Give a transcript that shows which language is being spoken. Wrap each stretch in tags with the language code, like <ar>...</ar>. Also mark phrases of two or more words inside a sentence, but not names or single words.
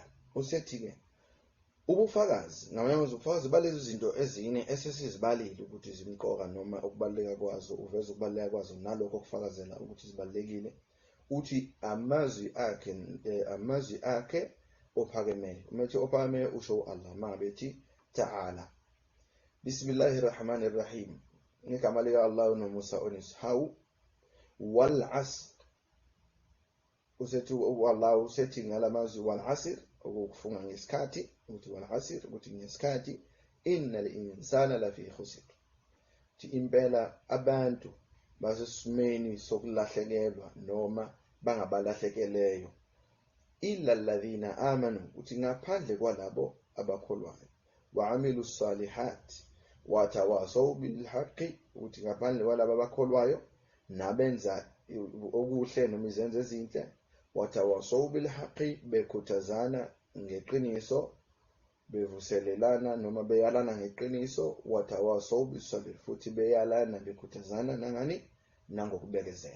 <zu>Usethi-ke ubufakazi, ngamanye amazwi ubufakazi balezi zinto ezine esesizibalile ukuthi zimqoka noma ukubaluleka kwazo, uveza ukubaluleka kwazo nalokho okufakazela ukuthi zibalulekile. uthi amazwi akhe ophakemeyo. Umethi ophakemeyo usho Allah mabethi ta'ala.</zu> <ar>بسم الله الرحمن الرحيم.</ar> <zu>Ngegama lika Allah nomusa oneshawu.</zu> <ar>والعصر.</ar> <zu>Usethi Allah usethi ngalamazwi</zu> <ar>والعصر</ar> <zu>ukufunga ngesikhathi, ukuthi</zu> <ar>والعصر</ar> <zu>ukuthi ngesikhathi</zu> <ar>إن الإنسان لفي خسر.</ar> <zu>Impela abantu basesimeni sokulahlekelwa noma bangabalahlekeleyo.</zu> <ar>إلا الذين آمنوا,</ar> <zu>uthi ngaphandle kwalabo abakholwayo.</zu> <ar>وعملوا الصالحات وتواصوا بالحق,</ar> <zu>uthi ngaphandle kwalabo abakholwayo nabenza okuhle noma izenzo ezinhle.</zu> <ar>وتواصوا بالحق,</ar> <zu>bekhuthazana ngeqiniso, bevuselelana noma beyalana ngeqiniso.</zu> <ar>وتواصوا بالصبر,</ar> <zu>futhi beyalana bekhuthazana nangani nangokubekezela.</zu>